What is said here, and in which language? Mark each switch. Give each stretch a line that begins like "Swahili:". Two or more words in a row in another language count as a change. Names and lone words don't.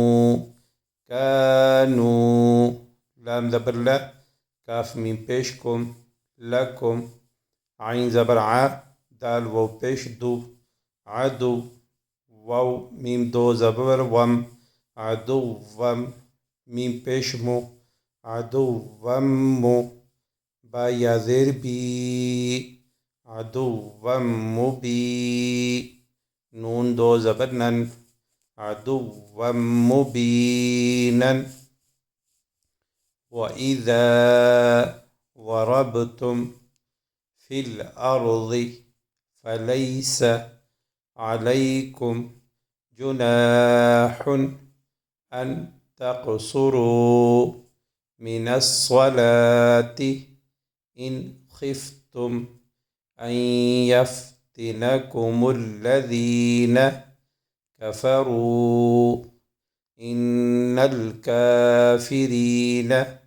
Urdu: کانو لام زبر لا کاف میم پیش کم لکم عین زبر ع دال واو پیش دو عدو واو میم دو زبر وم عدو وم میم پیش مو عدو وم مو با یا زیر بی عدو وم مبی نون دو زبر نن عدو
Arabic: مبینا وَإِذَا ضَرَبْتُمْ فِي الْأَرْضِ فَلَيْسَ عَلَيْكُمْ جُنَاحٌ أَن تَقْصُرُوا مِنَ الصَّلَاةِ إِنْ خِفْتُمْ أَن يَفْتِنَكُمُ الَّذِينَ كَفَرُوا إِنَّ الْكَافِرِينَ